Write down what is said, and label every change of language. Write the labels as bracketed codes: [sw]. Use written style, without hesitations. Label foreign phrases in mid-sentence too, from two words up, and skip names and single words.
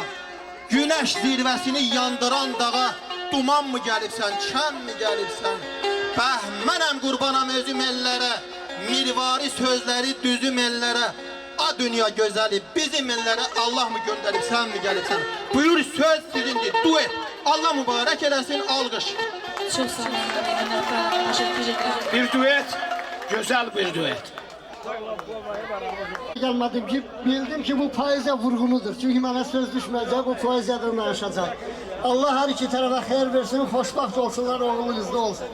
[az] Günəş zirvəsini yandıran dağa, duman mı gəlirsən, çən mi gəlirsən? Bəhmənəm qurbanam özüm ellərə, mirvari sözləri düzüm ellərə. A dünya gözəli bizim ellərə Allah mı göndərib, sən mi gəlirsən? Buyur söz sizindir, duet. Allah mübarək eləsin, alqış. [tr] Çok sağ olun. Teşekkür ederim. Bir duet, güzel bir duet. Gelmedim ki, bildim ki bu poeziya vurgunudur. Çünkü bana söz düşmeyecek, bu poeziyadan danışacak. Allah her iki tarafa hayır versin, hoşbaht olsunlar, oğlunuz da olsun.